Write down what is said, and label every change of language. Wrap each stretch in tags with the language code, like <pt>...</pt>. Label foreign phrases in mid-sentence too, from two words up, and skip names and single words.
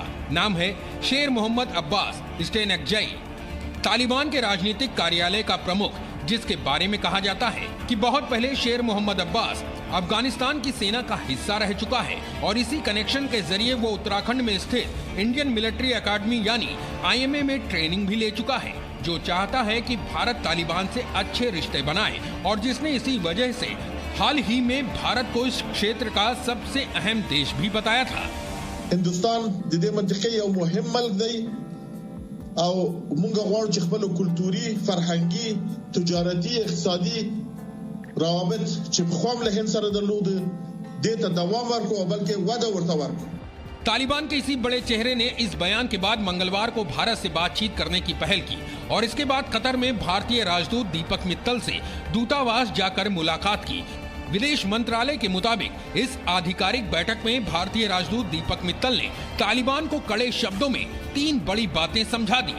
<hi>नाम है शेर मोहम्मद अब्बास स्टेनकजई, तालिबान के राजनीतिक कार्यालय का प्रमुख, जिसके बारे में कहा जाता है कि बहुत पहले शेर मोहम्मद अब्बास अफगानिस्तान की सेना का हिस्सा रह चुका है और इसी कनेक्शन के जरिए वो उत्तराखंड में स्थित इंडियन मिलिट्री एकेडमी यानी IMA में ट्रेनिंग भी ले चुका है, जो चाहता है कि भारत तालिबान से अच्छे रिश्ते बनाए और जिसने इसी वजह से हाल ही में भारत को इस क्षेत्र का सबसे अहम देश भी बताया था।</hi> <ps>هندوستان د دې منطقې یو مهم ملک دی او مونږ غواړو چې خپل کلتوري، فرهنګي، تجارتي، اقتصادي روابط چې په خوام له هند سره درلود دې ته دوام ورکړو بلکې وده ورته ورکړو।</ps> <hi>तालिबान के इसी बड़े चेहरे ने इस बयान के बाद मंगलवार को भारत से बातचीत करने की पहल की और इसके बाद कतर में भारतीय राजदूत दीपक मित्तल से दूतावास जाकर मुलाकात की। विदेश मंत्रालय के मुताबिक इस आधिकारिक बैठक में भारतीय राजदूत दीपक मित्तल ने तालिबान को कड़े शब्दों में 3 बड़ी बातें समझा दी।</hi>